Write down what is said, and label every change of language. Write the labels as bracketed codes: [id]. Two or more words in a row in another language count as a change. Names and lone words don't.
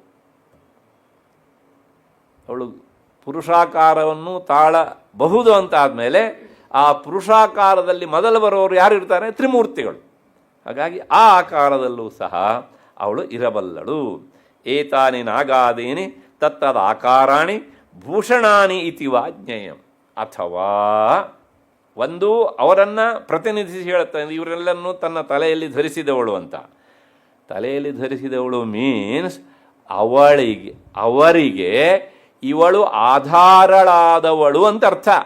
[kn] ಅವಳು ಪುರುಷಾಕಾರವನ್ನು ತಾಳಬಹುದು ಅಂತ ಆದಮೇಲೆ ಆ ಪುರುಷಾಕಾರದಲ್ಲಿ ಮೊದಲು ಬರೋರು ಯಾರು ಇರ್ತಾರೆ? ತ್ರಿಮೂರ್ತಿಗಳು. ಹಾಗಾಗಿ ಆ ಆಕಾರದಲ್ಲೂ ಸಹ ಅವಳು ಇರಬಲ್ಲಳು. [sa] ಏತಾನಿ ನಾಗಾದೀನಿ ತತ್ತದ ಆಕಾರಾಣಿ ಭೂಷಣಾನಿ ಇತಿ ವಾ ಜ್ಞೇಯಂ. [kn] ಅಥವಾ ಒಂದು ಅವರನ್ನು ಪ್ರತಿನಿಧಿಸಿ ಹೇಳ್ತಾನೆ, ಇವರೆಲ್ಲನ್ನು ತನ್ನ ತಲೆಯಲ್ಲಿ ಧರಿಸಿದವಳು ಅಂತ. ತಲೆಯಲ್ಲಿ ಧರಿಸಿದವಳು ಮೀನ್ಸ್ ಅವರಿಗೆ ಇವಳು ಆಧಾರಳಾದವಳು ಅಂತ ಅರ್ಥ.